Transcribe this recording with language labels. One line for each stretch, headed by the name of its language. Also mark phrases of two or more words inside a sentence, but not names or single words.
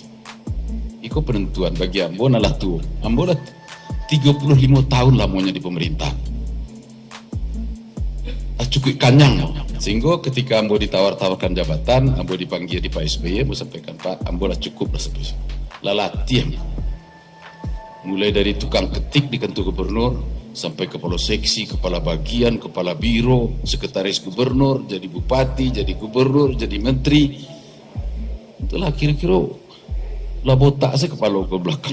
Minangkabau: Iko penentuan bagi ambo nalah tu. Ambo lah 35 tahun lamanya di pemerintah. Cukup kanyang. Sehingga ketika ambo ditawar-tawarkan jabatan, ambo dipanggil di Pak SBY, ambo sampaikan Pak, ambo lah cukup lah sampai. Lah latihan.
Indonesian: Mulai dari tukang ketik di kantor gubernur sampai kepala seksi, kepala bagian, kepala biro, sekretaris gubernur, jadi bupati, jadi gubernur, jadi menteri. Itulah kira-kira lah botak saya kepala ke belakang.